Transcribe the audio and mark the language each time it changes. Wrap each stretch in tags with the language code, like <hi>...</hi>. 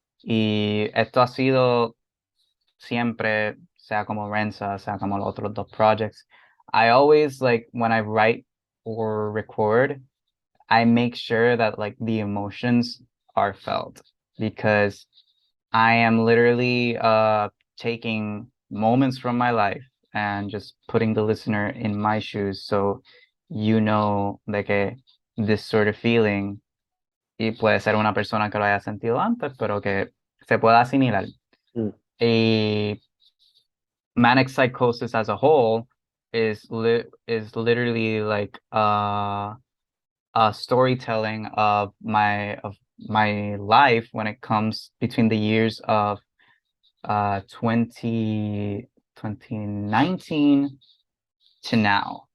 <es>Y esto ha sido siempre, sea como RENSA, sea como los otros dos projects.</es> <en>I always like when I write or record, I make sure that like the emotions are felt, because I am literally taking moments from my life and just putting the listener in my shoes, so like this sort of feeling</en> <es>y puede ser una persona que lo haya sentido antes, pero que se pueda asimilar. Mm.</es> <en>Y Manic Psychosis as a whole is literally like a storytelling of my life when it comes between the years of 2019 to now,</en>